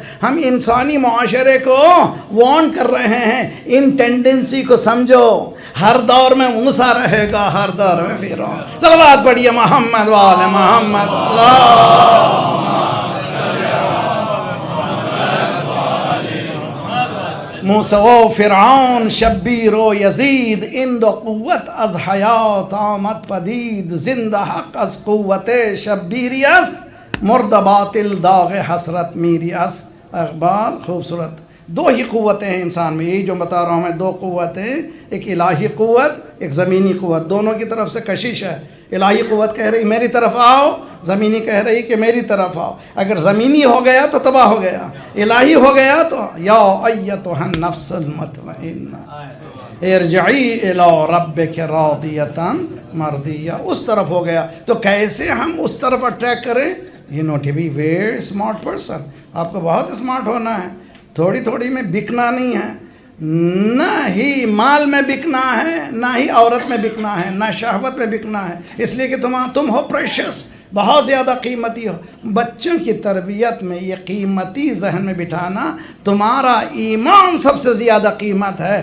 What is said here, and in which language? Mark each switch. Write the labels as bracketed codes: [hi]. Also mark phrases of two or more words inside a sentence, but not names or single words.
[ur] ہم انسانی معاشرے کو وارن کر رہے ہیں، ان ٹینڈنسی کو سمجھو. ہر دور میں موسیٰ رہے گا، ہر دور میں فرعون. صلوات پڑھیے محمد وآل محمد. [fa] موسیٰ و فرعون شبیر و یزید، اند و قوت از حیات آمد پدید. زندہ حق از قوت شبیری است، مرد باطل داغ حسرت میری است. [ur] اقبال خوبصورت. 2 ہی قوتیں ہیں انسان میں، یہی جو بتا رہا ہوں میں، 2 قوتیں، ایک الہی قوت، ایک زمینی قوت. دونوں کی طرف سے کشش ہے. الہی قوت کہہ رہی میری طرف آؤ، زمینی کہہ رہی کہ میری طرف آؤ. اگر زمینی ہو گیا تو تباہ ہو گیا، الہی ہو گیا تو [ar] یا ایتھا النفس المطمئنہ ارجعی الی ربک راضیۃ مرضیہ. [ur] اس طرف ہو گیا تو کیسے ہم اس طرف اٹریکٹ کریں؟ [en] you know to be very smart person. [ur] آپ کو بہت اسمارٹ ہونا ہے. تھوڑی تھوڑی میں بکنا نہیں ہے، نہ ہی مال میں بکنا ہے، نہ ہی عورت میں بکنا ہے، نہ شہوت میں بکنا ہے. اس لیے کہ تم ہو پریشس، بہت زیادہ قیمتی ہو. بچوں کی تربیت میں یہ قیمتی ذہن میں بٹھانا، تمہارا ایمان سب سے زیادہ قیمت ہے.